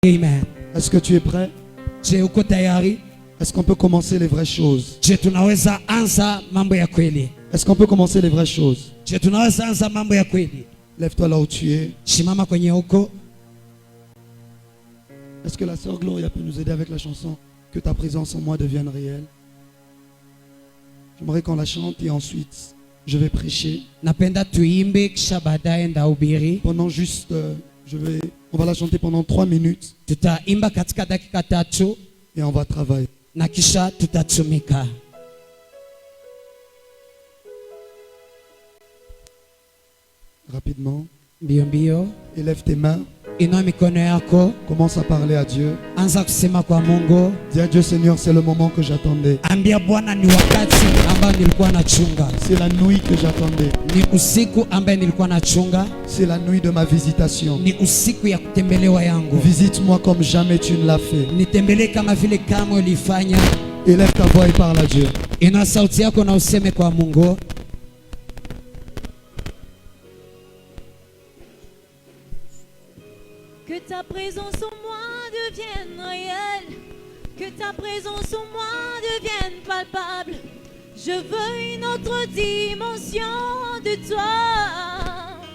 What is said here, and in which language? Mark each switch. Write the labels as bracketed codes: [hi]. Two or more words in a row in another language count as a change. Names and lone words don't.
[fr] Amen. Est-ce que tu es prêt? Je, [sw] uko tayari? [fr] Est-ce qu'on peut commencer les vraies choses? Je, [sw] tunaweza anza mambo ya kweli? [fr] Est-ce qu'on peut commencer les vraies choses? Je, [sw] tunaweza anza mambo ya kweli? [fr] Lève-toi là où tu es. [sw] Shimama kwenye uko. [fr] Est-ce que la sœur Gloria peut nous aider avec la chanson Que ta présence en moi devienne réelle? J'aimerais qu'on la chante et ensuite je vais prêcher. [sw] Napenda tuimbe kisha baadaye ndahubiri. [fr] Pendant juste, on va la chanter pendant 3 minutes. [sw] Tutaimba katika dakika 3 [fr] et on va travailler. [sw] Na kisha tutatumika. [fr] Rapidement. [sw] Mbio mbio. [fr] Élève tes mains. [sw] Inua mikono yako. [fr] Commence à parler à Dieu. [sw] Anza kusema kwa Mungu. [fr] Dis à Dieu, Seigneur, c'est le moment que j'attendais. [sw] Ambia Bwana ni wakati ambao nilikuwa nachunga. [fr] C'est la nuit que j'attendais. [sw] Ni usiku ambao nilikuwa nachunga. [fr] C'est la nuit de ma visitation. [sw] Ni usiku ya kutembelewa yangu. [fr] Visite-moi comme jamais tu ne l'as fait. [sw] Nitembelee kama vile kamwe ulifanya. [fr] Élève ta voix et parle à Dieu. [sw] Inua sauti yako na useme kwa Mungu. [fr] Que ta présence en moi devienne réelle, que ta présence en moi devienne palpable. Je veux une autre dimension de toi.